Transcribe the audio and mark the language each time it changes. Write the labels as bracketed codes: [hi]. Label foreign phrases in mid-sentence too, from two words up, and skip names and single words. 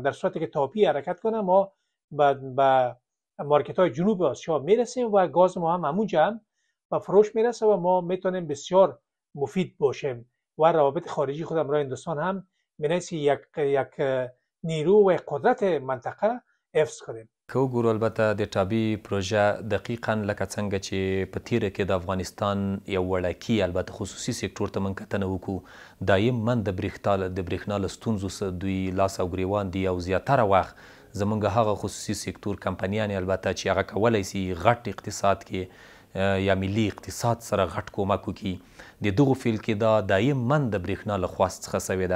[fa] در صورتی که تاپی حرکت کنه ما به مارکت های جنوب آسیا میرسیم و گاز ما هم همونجا هم به فروش میرسه و ما میتونیم بسیار مفید باشیم و روابط خارجی خود همراه هندوستان هم می‌نویسی یک نیرو و قدرت منطقه حفظ کنیم. [ps] که وګورو البته د ټابي پروژه دقیقا لکه څنګه چې په تیره کې د افغانستان یو وړکي البته خصوصي سکتور ته موږ کتنه وکړو، دایم د برېښنا له ستونزو دوی لاس او ګریوان دي او زیاتره وخت زموږ هغه خصوصي سکتور کمپنیانې البته چې هغه کولی سي غټ اقتصاد کې یا ملي اقتصاد سره غټ کومک وکړي، د دغو فیل کې دا دایما د برېښنا له خواست څخه سوې ده.